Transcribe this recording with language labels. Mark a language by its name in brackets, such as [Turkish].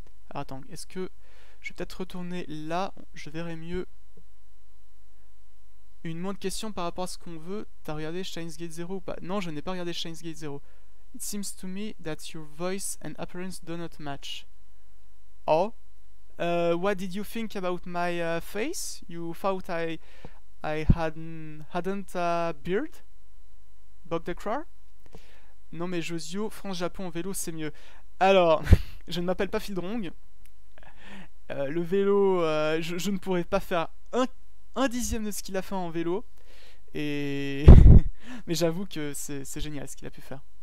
[French] Alors attends, est-ce que je vais peut-être retourner là, je verrai mieux. Une moindre question par rapport à ce qu'on veut. T'as regardé Steins Gate Zero ou pas? Non, je n'ai pas regardé Steins Gate Zero. [English] It seems to me that your voice and appearance do not match. Oh, what did you think about my face? You thought I hadn't a beard? Bog the Crow? [French] Non mais Josio, France-Japon en vélo c'est mieux. Alors, je ne m'appelle pas Fildrong. Le vélo, je ne pourrais pas faire un dixième de ce qu'il a fait en vélo. Et mais j'avoue que c'est génial ce qu'il a pu faire.